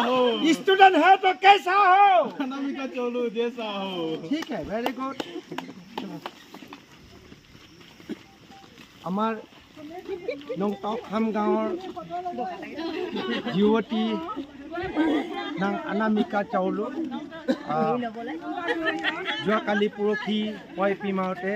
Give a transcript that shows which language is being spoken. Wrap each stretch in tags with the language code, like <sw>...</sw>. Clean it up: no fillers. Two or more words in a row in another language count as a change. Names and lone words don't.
<hi>स्टूडेंट है तो कैसा हो? अनामिका चौलू जैसा हो। ठीक है,</hi> <en>very good.</en> <as>আমাৰ নংটাখাম গাঁৱৰ যুৱতী নাম অনামিকা চাউলু যোৱাকালি পৰহি পয়পীমাওতে</as>